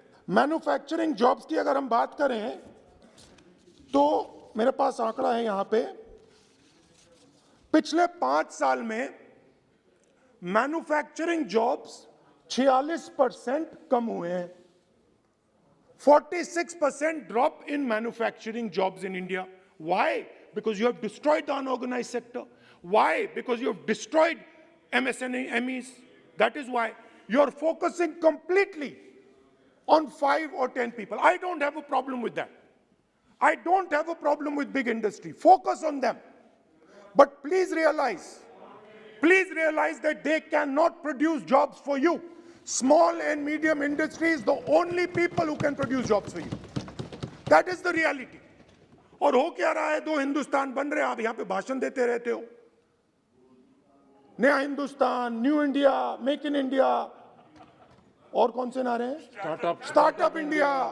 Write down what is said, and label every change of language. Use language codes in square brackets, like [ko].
[hi] Manufacturing jobs की अगर हम बात करें तो मेरे पास आंकड़ा है यहां पे, पिछले 5 साल में मैन्युफैक्चरिंग जॉब्स 46% कम हुए हैं। [en] 46% drop in manufacturing jobs in India. Why? Because you have destroyed the unorganized sector. Why? Because you have destroyed MSMEs. That is why you're focusing completely on 5 or 10 people. I don't have a problem with that. I don't have a problem with big industry. Focus on them. But please realize that they cannot produce jobs for you. Small and medium industry is the only people who can produce jobs for you. That is the reality. [hi] और हो क्या रहा है, 2 हिंदुस्तान बन रहे हैं, आप यहां पे भाषण देते रहते हो, नया Hindustan, new India, make in India, और कौन से नारे हैं, स्टार्टअप इंडिया।